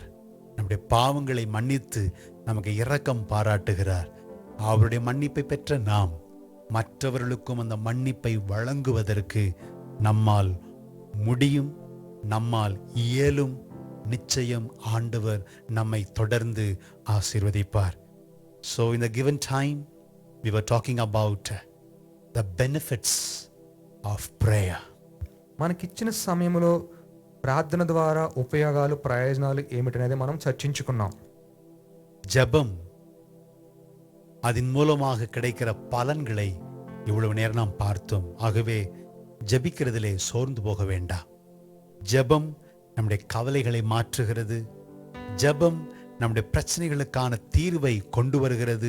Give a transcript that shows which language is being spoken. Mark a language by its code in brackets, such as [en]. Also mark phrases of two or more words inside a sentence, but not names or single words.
[ta] நம்முடைய பாவங்களை மன்னித்து நமக்கு இரக்கம் பாராட்டுகிறார். அவருடைய மன்னிப்பை பெற்ற நாம் மற்றவர்களுக்கும் அந்த மன்னிப்பை வழங்குவதற்கு நம்மால் முடியும், நம்மால் இயலும். நிச்சயம் ஆண்டவர் நம்மை தொடர்ந்து ஆசீர்வதிப்பார். [en] So in the given time we were talking about the benefits of prayer. [te] మనకిచ్చిన సమయంలో ప్రార్థన ద్వారా ఉపయోగాలు ప్రయోజనాలు ఏమిటనేది మనం చర్చించుకున్నాం. [ta] ஜெபம், அதன் மூலமாக கிடைக்கிற பலன்களை இவ்வளவு நேரம் நாம் பார்த்தோம். ஆகவே ஜெபிக்கிறதிலே சோர்ந்து போக வேண்டாம். ஜெபம் நம்முடைய கவலைகளை மாற்றுகிறது. ஜெபம் நம்முடைய பிரச்சனைகளுக்கான தீர்வை கொண்டு வருகிறது.